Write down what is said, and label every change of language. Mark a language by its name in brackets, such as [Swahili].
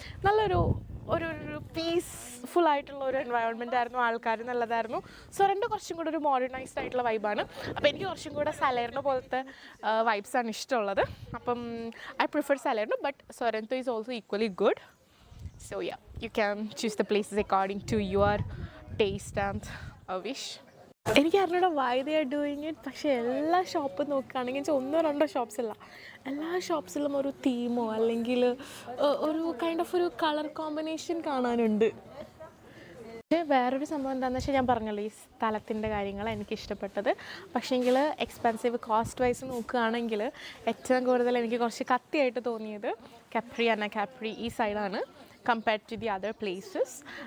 [Malayalam] നല്ലൊരു ഒരു പീസ്ഫുൾ ആയിട്ടുള്ള ഒരു എൻവയോൺമെൻ്റ് ആയിരുന്നു. ആൾക്കാർ നല്ലതായിരുന്നു. സൊറൻറ്റോ കുറച്ചും കൂടെ ഒരു മോഡേണൈസ്ഡ് ആയിട്ടുള്ള വൈബാണ്. അപ്പോൾ എനിക്ക് കുറച്ചും കൂടെ സലേറിനോ പോലത്തെ വൈബ്സാണ് ഇഷ്ടമുള്ളത്. [English] അപ്പം I prefer Salerno, but Sorrento is also equally good. So yeah, you can choose the places according to your taste and wish. [Malayalam] എനിക്ക് അറിഞ്ഞൂടെ [English] why they are doing it. [Malayalam] പക്ഷേ എല്ലാ ഷോപ്പും നോക്കുകയാണെങ്കിൽ 1-2 ഷോപ്സ് അല്ല, എല്ലാ ഷോപ്സിലും ഒരു തീമോ അല്ലെങ്കിൽ ഒരു കൈൻഡ് ഓഫ് ഒരു കളർ കോമ്പിനേഷൻ കാണാനുണ്ട്. വേറൊരു സംഭവം എന്താണെന്ന് വെച്ചാൽ, ഞാൻ പറഞ്ഞല്ലോ ഈ സ്ഥലത്തിൻ്റെ കാര്യങ്ങൾ എനിക്കിഷ്ടപ്പെട്ടത്. പക്ഷേങ്കിൽ എക്സ്പെൻസീവ് കോസ്റ്റ് വൈസ് നോക്കുകയാണെങ്കിൽ ഏറ്റവും കൂടുതൽ എനിക്ക് കുറച്ച് കത്തിയായിട്ട് തോന്നിയത് അനാകാപ്രി ഈ സൈഡാണ് [English] Compared to the other places.